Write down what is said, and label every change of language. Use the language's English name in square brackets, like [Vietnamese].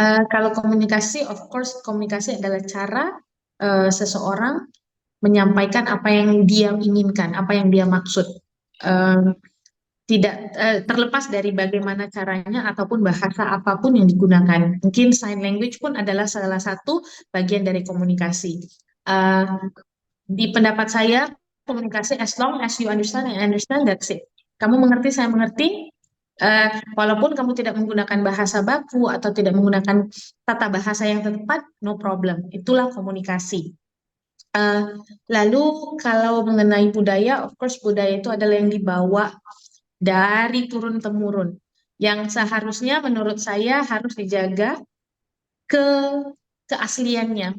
[Indonesian] Kalau komunikasi, [English] of course, [Indonesian] komunikasi adalah cara seseorang menyampaikan apa yang dia inginkan, apa yang dia maksud. Eh, Tidak terlepas dari bagaimana caranya ataupun bahasa apapun yang digunakan. Mungkin sign language pun adalah salah satu bagian dari komunikasi. Eh, di pendapat saya, komunikasi [English] as long as you understand and I understand, that's it. [Indonesian] Kamu mengerti, saya mengerti. Walaupun kamu tidak menggunakan bahasa baku atau tidak menggunakan tata bahasa yang tepat, [English] no problem. [Indonesian] Itulah komunikasi. Eh, Lalu kalau mengenai budaya, [English] of course [Indonesian] budaya itu adalah yang dibawa dari turun temurun, yang seharusnya menurut saya harus dijaga keasliannya.